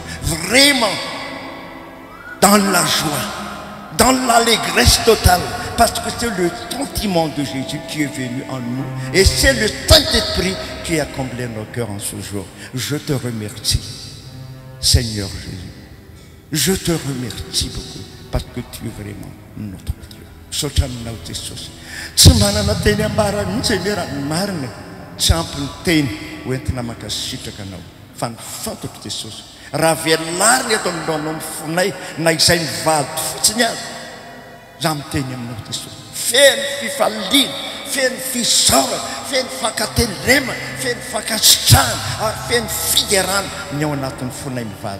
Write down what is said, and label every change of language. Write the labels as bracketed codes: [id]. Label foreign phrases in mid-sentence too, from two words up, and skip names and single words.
[fr] Vraiment, dans la joie, dans l'allégresse totale. Parce que c'est le sentiment de Jésus qui est venu en nous. Et c'est le Saint-Esprit qui a comblé nos cœurs en ce jour. Je te remercie, Seigneur Jésus. Je te remercie beaucoup parce que tu es vraiment notre Dieu. [mg] Sotanao Jesus. Tsy manana teny ambarany Seigneur marina. Tsy ampy ny teny hoentina mankasitraka anao. Fa ny fantatro Jesosy. Raha velariny eto amin'nao mifonay na izay mivady fotsiny azy. Za miteny aminao Jesosy. Feno fifaliana, feno fisaorana, feno fankatelema, feno fankasitrahana, ary feno fiderana ny ao anatin'ny fonay mivady.